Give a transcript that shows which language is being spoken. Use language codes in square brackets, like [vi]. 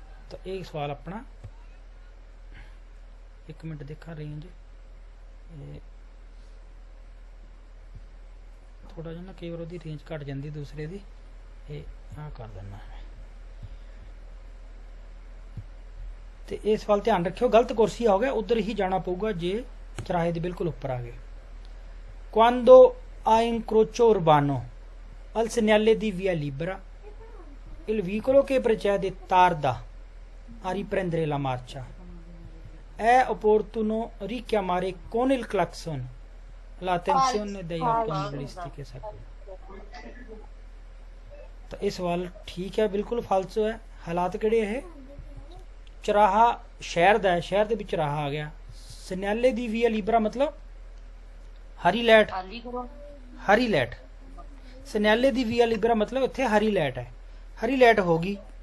[pa] ਤਾਂ ਇਹ ਸਵਾਲ ਆਪਣਾ, ਇੱਕ ਮਿੰਟ ਦੇਖਾ ਰੇਂਜ ਥੋੜਾ ਜਿਹਾ ਨਾ, ਕਈ ਵਾਰ ਉਹਦੀ ਰੇਂਜ ਘਟ ਜਾਂਦੀ ਦੂਸਰੇ ਦੀ, ਇਹ ਆ ਕਰ ਦਿੰਦਾ। ਤੇ ਇਹ ਸਵਾਲ ਧਿਆਨ ਰੱਖਿਓ, ਗਲਤ ਕੁਰਸੀ ਹੋ ਗਿਆ ਉਧਰ ਹੀ ਜਾਣਾ ਪਊਗਾ ਜੇ ਚਰਾਹੇ ਦੇ ਬਿਲਕੁਲ ਉੱਪਰ ਆ ਗਏ। [it] quando a incrocio urbano al segnale di via libera il veicolo che precede tarda a riprendere la marcia, è opportuno richiamare con il clacson l'attenzione degli automobilisti che seguono। [pa] ਤਾਂ ਇਹ ਸਵਾਲ ਠੀਕ ਹੈ, ਬਿਲਕੁਲ ਫਾਲਸੋ ਹੈ। ਹਾਲਾਤ ਕਿਹੜੇ ਇਹ? ਚਰਾਹਾ ਸ਼ਹਿਰ ਦਾ ਹੈ, ਸ਼ਹਿਰ ਦੇ ਵਿੱਚ ਚਰਾਹਾ ਆ ਗਿਆ, [it] ਸਨਿਆਲੇ ਦੀ ਵੀਆ ਲੀਬਰਾ [pa] ਮਤਲਬ ਹਰੀ ਲਾਈਟ, ਹਰੀ ਲਾਈਟ, ਸਨਿਆਲੇ ਦੀ ਵੀਆ ਲੀਬਰਾ ਮਤਲਬ ਇੱਥੇ ਹਰੀ ਲਾਈਟ ਹੈ, ਹਰੀ ਲਾਈਟ ਹੋਗੀ।